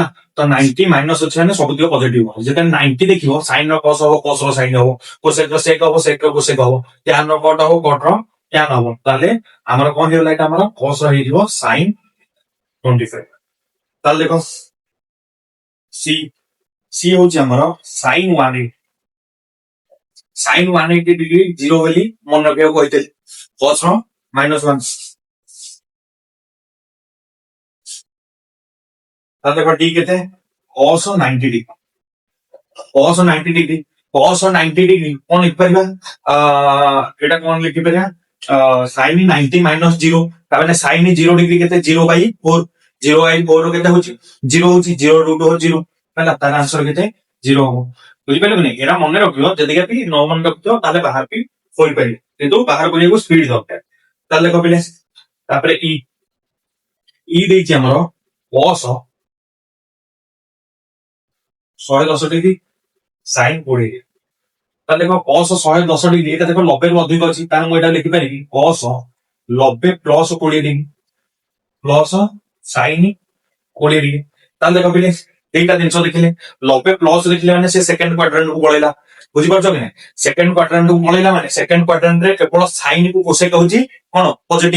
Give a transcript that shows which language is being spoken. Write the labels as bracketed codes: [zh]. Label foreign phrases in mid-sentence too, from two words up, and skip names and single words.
[or] ତ 90 ମାଇନସ୍ ଅଛି ମାନେ ସବୁ ଦିଗ ପଜିଟିଭ ହବ। ଯେତେବେଳେ 90 ଦେଖିବ ସାଇନ୍ ର cos ହବ cos ର ସାଇନ୍ ହବ, କୋସେକ୍ ର ସେକ୍ ହବ ସେକ୍ ର କୋସେକ୍ ହବ, tan ର cot ହବ cot ର tan ହବ। ତାହେଲେ ଆମର କଣ ହେଇଗଲା ଏଇଟା ଆମର cos ର ହେଇଯିବ sin 25। ତାହେଲେ ଦେଖ ସି ସି ହଉଛି ଆମର sin 180। sin 180 ডিগ্রি জিরো ବୋଲି ମନେ ରଖିବାକୁ କହିଥିଲି cos ର -1। ତାହେଲେ ଦେଖ d କେତେ cos 90 ডিগ্রি। cos 90 ডিগ্রি cos 90 ডিগ্রি କଣ ଲେଖିପାରିବା ଏଇଟା କଣ ଲେଖିପାରିବା sin 90 ମାଇନସ୍ 0। ତାମାନେ sin 0 ডিগ্রি କେତେ 0/4। 0/4 କେତେ ହଉଛି 0 ହଉଛି 0 [en] root over [or] 0 ହେଲା। ତାର ଆନ୍ସର କେତେ 0 ହବ। ବୁଝିପାରିଲେ କି ଏରା ମନେ ରଖିବ। ଯଦି ବି ନ ମନେ ରଖିଥିବ ତାହେଲେ ବାହାର ବି କରିପାରିବେ, କିନ୍ତୁ ବାହାର କରିବାକୁ ସ୍ପିଡ ଦରକାର। ତାହେଲେ ଦେଖ ପିଲେ ତାପରେ ଇ ଦେଇଛି ଆମର cos 110 ডিগ্রি sin 20। ତାହେଲେ ଦେଖ cos 110 ডিগ্রি এটা ଦେଖ 90 ରୁ ଅଧିକ ଅଛି। ତାହେଲେ ମୁଁ ଏଟା ଲେଖିପାରିବି cos 90 ପ୍ଲସ୍ 20 ডিগ্রি ପ୍ଲସ୍ sin 20 ডিগ্রি। ତାହେଲେ ଦେଖ ପିଲେ ଏଇଟା ଜିନିଷ ଦେଖିଲେ 90 ପ୍ଲସ୍ ଦେଖିଲେ ମାନେ ସେ [en] second quadrant [or] କୁ ପଳେଇଲା। ବୁଝିପାରୁଛ କି ନାହିଁ? [en] second quadrant [or] କୁ ପଳେଇଲା ମାନେ [en] second quadrant [or] ରେ କେବଳ ସାଇନ୍ କୁ କୋସେକ୍ ହଉଛି କଣ ପଜିଟିଭ।